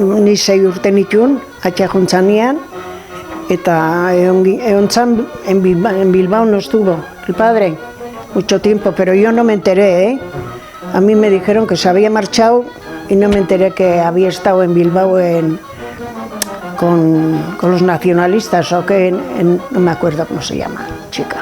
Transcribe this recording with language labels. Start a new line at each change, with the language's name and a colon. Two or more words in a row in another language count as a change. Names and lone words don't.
Basque: ni 6 urte nituen, atxa juntzanean, eta egon zan
Spanish: en Bilbao no estuvo el padre mucho tiempo, pero yo no me enteré, A mí me dijeron que se había marchado y no me enteré que había estado en Bilbao con los nacionalistas o que no me acuerdo cómo se llama, chica.